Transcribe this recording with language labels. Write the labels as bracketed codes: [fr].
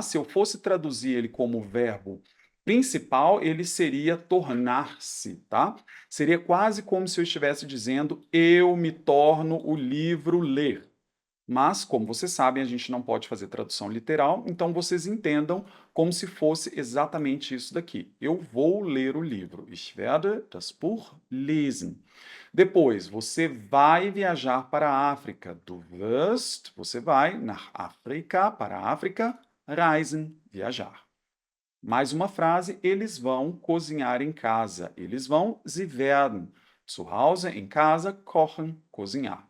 [pt] Se eu fosse traduzir ele como verbo principal, ele seria tornar-se, tá? Seria quase como se eu estivesse dizendo eu me torno o livro ler. Mas, como vocês sabem, a gente não pode fazer tradução literal, então vocês entendam como se fosse exatamente isso daqui. Eu vou ler o livro. [de] Ich werde das Buch lesen. [pt] Depois, você vai viajar para a África. [de] Du wirst, [pt] você vai [de] nach Afrika, [pt] para a África, reisen, viajar. Mais uma frase, eles vão cozinhar em casa. Eles vão, [de] sie werden. Zu Hause, [pt] em casa, kochen, cozinhar.